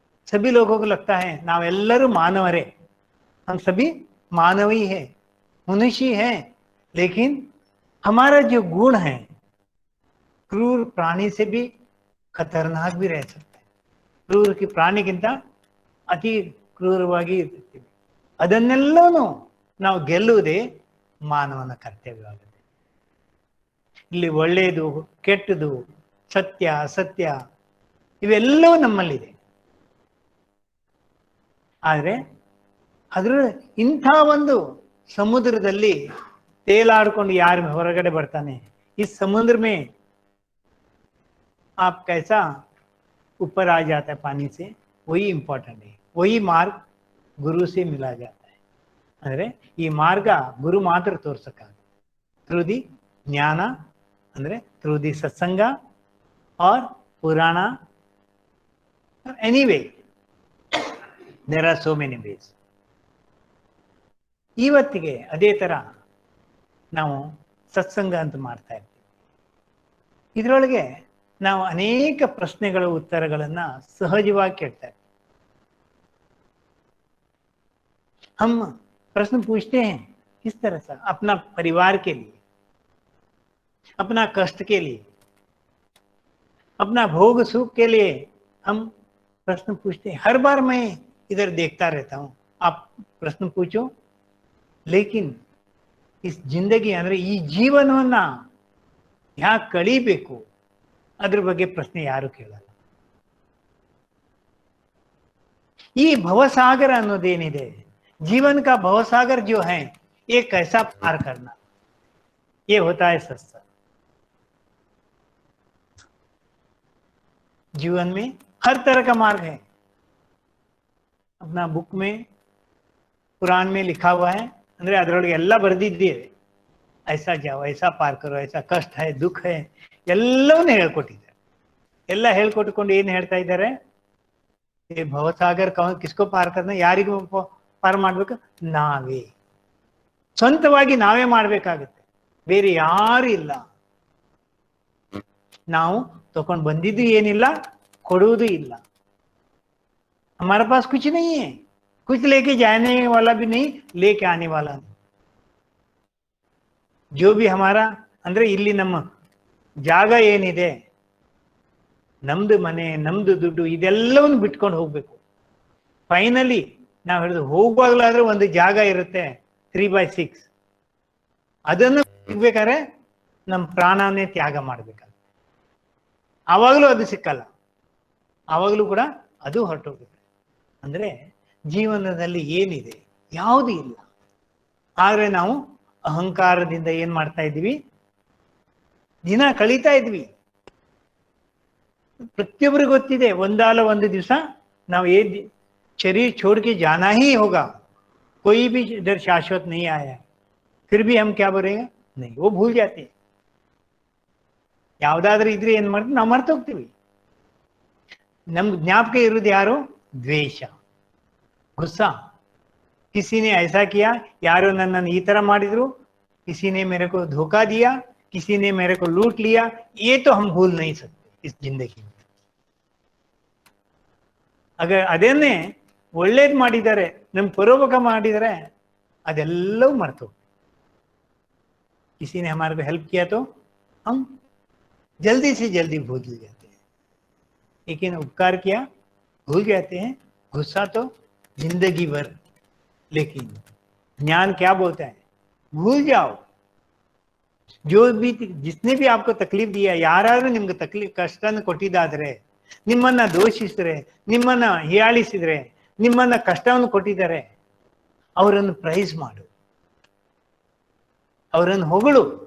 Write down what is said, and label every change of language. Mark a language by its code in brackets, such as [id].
[hi] सभी लोगों को लगता है [kn] नावेल्लरू मानवरे, [hi] हम सभी मानवी है, मनुष्य है, लेकिन हमारा जो गुण है क्रूर प्राणी से भी खतरनाक भी रह सकता है. क्रूर की [kn] ಪ್ರಾಣಿಗಿಂತ ಅತಿ ಕ್ರೂರವಾಗಿ ಇರ್ತೀವಿ. ಅದನ್ನೆಲ್ಲವೂ ನಾವು ಗೆಲ್ಲುವುದೇ ಮಾನವನ ಕರ್ತವ್ಯವಾಗುತ್ತೆ. ಇಲ್ಲಿ ಒಳ್ಳೆಯದು ಕೆಟ್ಟದು, ಸತ್ಯ ಅಸತ್ಯ ಇವೆಲ್ಲವೂ ನಮ್ಮಲ್ಲಿದೆ. ಆದರೆ ಅದರ ಇಂಥ ಒಂದು ಸಮುದ್ರದಲ್ಲಿ ತೇಲಾಡ್ಕೊಂಡು ಯಾರು ಹೊರಗಡೆ ಬರ್ತಾನೆ, ಈ ಸಮುದ್ರ [hi] में आप कैसा ऊपर आ जाता है पानी से, वही इंपॉर्टेंट है. वही मार्ग गुरु से मिला जाता है. [kn] ಅಂದ್ರೆ ಈ ಮಾರ್ಗ ಗುರು ಮಾತ್ರ ತೋರ್ಸಕ್ಕಾಗ [en] through the [kn] ಜ್ಞಾನ, ಅಂದ್ರೆ ಥ್ರೂ ದಿ ಸತ್ಸಂಗ ಆರ್ ಪುರಾಣ, [en] Anyway there are so many ways. [kn] ಇವತ್ತಿಗೆ ಅದೇ ತರ ನಾವು ಸತ್ಸಂಗ ಅಂತ ಮಾಡ್ತಾ ಇರ್ತೀವಿ. ಇದರೊಳಗೆ ನಾವು ಅನೇಕ ಪ್ರಶ್ನೆಗಳ ಉತ್ತರಗಳನ್ನ ಸಹಜವಾಗಿ ಕೇಳ್ತಾ ಇರ್ತೀವಿ. [hi] हम प्रश्न पूछते हैं किस तरह से, अपना परिवार के लिए, अपना कष्ट के लिए, अपना भोग सुख के लिए हम प्रश्न पूछते हैं. हर बार मैं इधर देखता रहता हूं, आप प्रश्न पूछो, लेकिन इस जिंदगी [kn] ಅಂದ್ರೆ ಈ ಜೀವನವನ್ನ ಯಾಕೆ ಕಳೀಬೇಕು ಅದ್ರ ಬಗ್ಗೆ ಪ್ರಶ್ನೆ ಯಾರು ಕೇಳಲ್ಲ. ಈ ಭವಸಾಗರ ಅನ್ನೋದೇನಿದೆ, [hi] जीवन का भवसागर जो है ये कैसा पार करना, ये होता है सत्संग. जीवन में हर तरह का मार्ग है. अपना बुक में कुरान में लिखा हुआ है, [kn] ಅಂದ್ರೆ ಅದರೊಳಗೆ ಎಲ್ಲ ಬರೆದಿದ್ದೀವಿ. [hi] ऐसा जाओ, ऐसा पार करो, ऐसा कष्ट है, दुख है, [kn] ಎಲ್ಲವನ್ನೂ ಹೇಳ್ಕೊಟ್ಟಿದ್ದಾರೆ. ಎಲ್ಲ ಹೇಳ್ಕೊಟ್ಕೊಂಡು ಏನು ಹೇಳ್ತಾ ಇದ್ದಾರೆ, [hi] ये भवसागर किसको पार करना, [kn] ಯಾರಿಗೂ ಪಾರ್ ಮಾಡ್ಬೇಕು, ನಾವೇ ಸ್ವಂತವಾಗಿ ನಾವೇ ಮಾಡ್ಬೇಕಾಗುತ್ತೆ, ಬೇರೆ ಯಾರು ಇಲ್ಲ. ನಾವು ತಗೊಂಡು ಬಂದಿದ್ದು ಏನಿಲ್ಲ, ಕೊಡುವುದು ಇಲ್ಲ. [hi] हमारे पास कुछ नहीं है, कुछ लेके जाने वाला भी नहीं, लेके आने वाला नहीं. जो भी हमारा [kn] ಅಂದ್ರೆ ಇಲ್ಲಿ ನಮ್ಮ ಜಾಗ ಏನಿದೆ, ನಮ್ದು ಮನೆ, ನಮ್ದು ದುಡ್ಡು, ಇದೆಲ್ಲವನ್ನು ಬಿಟ್ಕೊಂಡು ಹೋಗ್ಬೇಕು. ಫೈನಲಿ ನಾವು ಹೇಳಿದ್ರು ಹೋಗುವಾಗಲಾದ್ರೆ ಒಂದು ಜಾಗ ಇರುತ್ತೆ 3/6, ಅದನ್ನು ಸಿಗ್ಬೇಕಾದ್ರೆ ನಮ್ಮ ಪ್ರಾಣನೇ ತ್ಯಾಗ ಮಾಡ್ಬೇಕಾಗುತ್ತೆ. ಆವಾಗಲೂ ಅದು ಸಿಕ್ಕಲ್ಲ, ಆವಾಗಲೂ ಕೂಡ ಅದು ಹೊರಟೋಗುತ್ತೆ. ಅಂದ್ರೆ ಜೀವನದಲ್ಲಿ ಏನಿದೆ, ಯಾವುದು ಇಲ್ಲ. ಆದ್ರೆ ನಾವು ಅಹಂಕಾರದಿಂದ ಏನ್ ಮಾಡ್ತಾ ಇದ್ವಿ, ದಿನ ಕಳೀತಾ ಇದ್ವಿ. ಪ್ರತಿಯೊಬ್ಬರಿಗೂ ಗೊತ್ತಿದೆ, ಒಂದಾಲ ಒಂದು ದಿವಸ ನಾವು [hi] शरीर छोड़ के जाना ही होगा. कोई भी इधर शाश्वत नहीं आया है. फिर भी हम क्या बोलेंगे, नहीं, वो भूल जाते हैं. [kn] ಯಾವುದಾದ್ರೂ ಇದ್ರೆ ಏನ್ ಮಾಡ್ತೀವಿ, ನಾವು ಮರ್ತು ಹೋಗ್ತೀವಿ. ನಮ್ಗೆ ಜ್ಞಾಪಕ ಇರೋದು ಯಾರು, ದ್ವೇಷ, ಗುಸ್ಸಾ. [hi] किसी ने ऐसा किया, [kn] ಯಾರೋ ನನ್ನನ್ನು ಈ ತರ ಮಾಡಿದ್ರು, [hi] किसी ने मेरे को धोखा दिया, किसी ने मेरे को लूट लिया, ये तो हम भूल नहीं सकते इस जिंदगी में. अगर [kn] ಅದನ್ನೇ ಒಳ್ಳೇದು ಮಾಡಿದ್ದಾರೆ, ನಮ್ಗೆ ಪರೋಪಕಾರ ಮಾಡಿದರೆ, ಅದೆಲ್ಲವೂ ಮರ್ತು. [hi] किसी ने हमारे को हेल्प किया तो हम जल्दी से जल्दी भूल जाते हैं, लेकिन उपकार किया भूल जाते हैं, गुस्सा तो जिंदगी भर. लेकिन ज्ञान क्या बोलता है, भूल जाओ. जो भी जिसने भी आपको तकलीफ दिया, [kn] ಯಾರಾದ್ರೂ ನಿಮ್ಗೆ ತಕಲೀಫ್ ಕಷ್ಟನ ಕೊಟ್ಟಿದ್ದಾದ್ರೆ, ನಿಮ್ಮನ್ನ ದೋಷಿಸಿದ್ರೆ, ನಿಮ್ಮನ್ನ ಹೀಯಾಳಿಸಿದ್ರೆ, ನಿಮ್ಮನ್ನ ಕಷ್ಟವನ್ನು ಕೊಟ್ಟಿದ್ದಾರೆ, ಅವರನ್ನು ಪ್ರೈಸ್ ಮಾಡು, ಅವರನ್ನು ಹೊಗಳು.